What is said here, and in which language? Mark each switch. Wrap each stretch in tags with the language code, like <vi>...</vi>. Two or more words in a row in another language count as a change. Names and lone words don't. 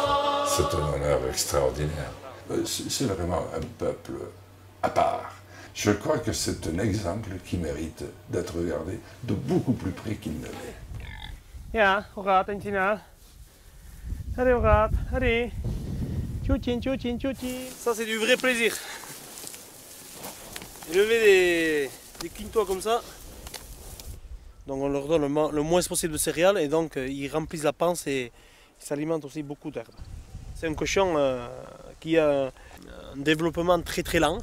<fr>C'est un honneur extraordinaire. C'est vraiment un peuple à part. Je crois que c'est un exemple qui mérite d'être regardé de beaucoup plus près qu'il ne l'est.</fr> <nl>Ja, hoe gaat het, Tina? Allez, hoe gaat het? Allez. Tchoutchin, tchoutchin, tchoutchin.</nl> <fr>Ça, c'est du vrai plaisir. Élever des quintois comme ça. Donc on leur donne le moins possible de céréales et donc ils remplissent la panse et ils s'alimentent aussi beaucoup d'herbes. C'est un cochon qui a un développement très très lent.</fr>